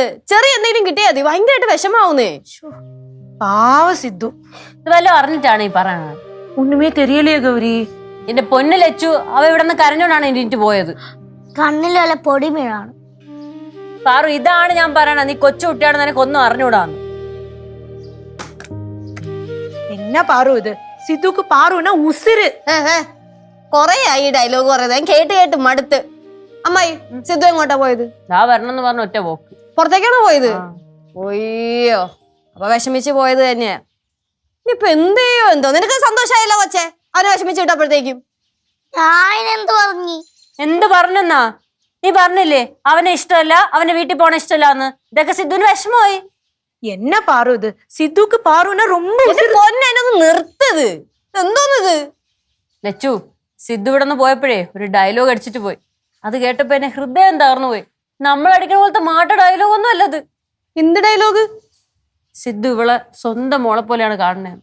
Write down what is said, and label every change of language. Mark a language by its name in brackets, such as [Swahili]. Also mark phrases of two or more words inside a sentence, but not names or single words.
[Malayalam] ചെറിയ എന്തെങ്കിലും കിട്ടിയാൽ മതി ഭയങ്കരമായിട്ട് വിഷമാവുന്നേ. പാവ സിദ്ധു. ഇത് വല്ലതും അറിഞ്ഞിട്ടാണ് ഈ പറയണത്? [Tamil] ஒன்னுமே தெரியலே கௌரி. [Malayalam] എന്റെ പൊന്നു ലച്ചു, അവ ഇവിടെ നിന്ന് കരഞ്ഞോണ്ടാണ് എണീറ്റ് പോയത്. കണ്ണിൽ വല്ല പൊടി വീഴാണ്. പാറു, ഇതാണ് ഞാൻ പറയണത്, നീ കൊച്ചു കുട്ടിയാണെന്ന് എനിക്കൊന്നും അറിഞ്ഞൂടാന്ന്. [Tamil] என்ன பாரு இது, சித்துக்கு பாருன்னா உசிறு. [Malayalam] കൊറേ ആയി ഈ ഡയലോഗ് പറയുന്നത്, ഞാൻ കേട്ട് കേട്ട് മടുത്ത്. അമ്മായി, സിദ്ധു എങ്ങോട്ടാ പോയത്? ദാ വരണമെന്ന് പറഞ്ഞ ഒറ്റ പോക്ക്. പുറത്തേക്കാണോ പോയത്? ഒയ്യോ, അപ്പൊ വിഷമിച്ച് പോയത് തന്നെയാ. ഇനിയിപ്പൊ എന്ത് ചെയ്യോ എന്തോ. നിനക്ക് സന്തോഷമായല്ലോ കൊച്ചെ, അവനെ വിഷമിച്ച് വിട്ടപ്പോഴത്തേക്കും. ഞാൻ എന്ത് പറഞ്ഞു? എന്ത് പറഞ്ഞെന്നാ? നീ പറഞ്ഞില്ലേ അവനെ ഇഷ്ടമല്ല, അവന്റെ വീട്ടിൽ പോണ ഇഷ്ടമല്ലാന്ന്. ഇതൊക്കെ സിദ്ധുവിന് വിഷമമായി. [Tamil] என்ன பாரு இது, சித்துக்கு பாருன்னா ரொம்ப [Malayalam] പൊന്നൊന്ന് നിർത്തത്. എന്തോന്നിത്? ലച്ചു, സിദ്ധു ഇവിടെ നിന്ന് പോയപ്പോഴേ ഒരു ഡയലോഗ് അടിച്ചിട്ട് പോയി. അത് കേട്ടപ്പോ എന്നെ ഹൃദയം തകർന്നു പോയി. നമ്മൾ അടിക്കുന്ന പോലത്തെ മാട്ട ഡയലോഗ് ഒന്നും അല്ലത്. എന്ത് ഡയലോഗ്? സിദ്ധു ഇവളെ സ്വന്തം മോളെ പോലെയാണ് കാണുന്നത്.